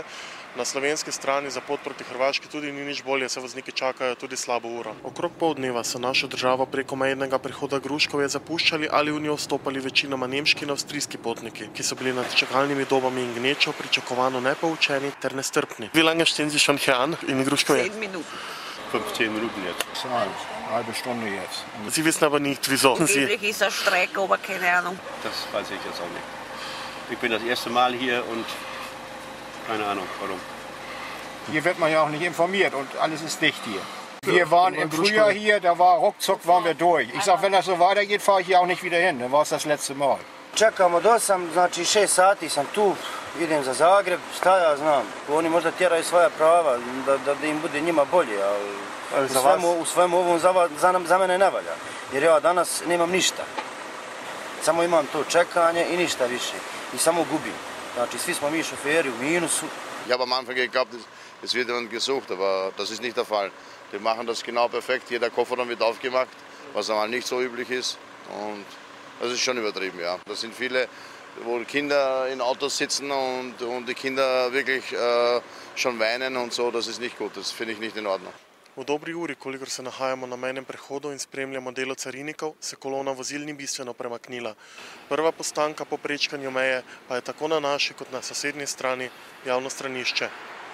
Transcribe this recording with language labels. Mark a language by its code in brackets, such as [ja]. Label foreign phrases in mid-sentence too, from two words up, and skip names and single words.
[sl] Na slovenski strani za pot proti Hrvaški tudi ni nič bolje, se vozniki čakajo tudi slabo uro. Okrog pol dneva so našo državo preko mejnega prehoda Gruškovje zapuščali ali v njo vstopali večinoma nemški in avstrijski potniki, ki so bili nad čakalnimi dobami in gnečo pričakovano nepoučeni ter nestrpni. [de] Wie lange stehen Sie schon hier an in Gruškovje? 10 Minuten. 15 Minuten jetzt. Eine halbe Stunde jetzt. Sie wissen aber nicht, wieso. Angeblich ist ein Streik, aber keine Ahnung. Das weiß ich jetzt auch nicht. Ich bin das erste Mal hier und keine Ahnung, warum. Hier wird man ja auch nicht informiert und alles ist dicht hier. Wir waren im Frühjahr hier, da war ruckzuck waren wir durch. Ich sag, wenn das so weitergeht, fahre ich hier auch nicht wieder hin. Dann war es das letzte Mal. [hr] Čekam od 8, znači 6 sati sam tu, idem za Zagreb, šta ja znam. Oni možda tjeraju svoja prava, da im bude njima bolje, ali u svemu ovom za mene ne valja. Jer ja danas nemam ništa. Samo imam to čekanje i ništa više. I samo gubim. Znači svi smo mi šoferi u minusu. [de] Ich habe am Anfang geglaubt, es wird jemand gesucht, aber das ist nicht der Fall. Die machen das genau perfekt, jeder Kofferraum wird aufgemacht, was einmal nicht so üblich ist. Und das ist schon übertrieben, ja. Da sind viele, wo Kinder in Autos sitzen und die Kinder wirklich schon weinen und so, das ist nicht gut, das finde ich nicht in Ordnung. [sl] V dobri uri, kolikor se nahajamo na mejnem prehodu in spremljamo delo carinikov, se kolona vozil ni bistveno premaknila. Prva postanka po prečkanju meje pa je tako na naši kot na sosednji strani javno stranišče.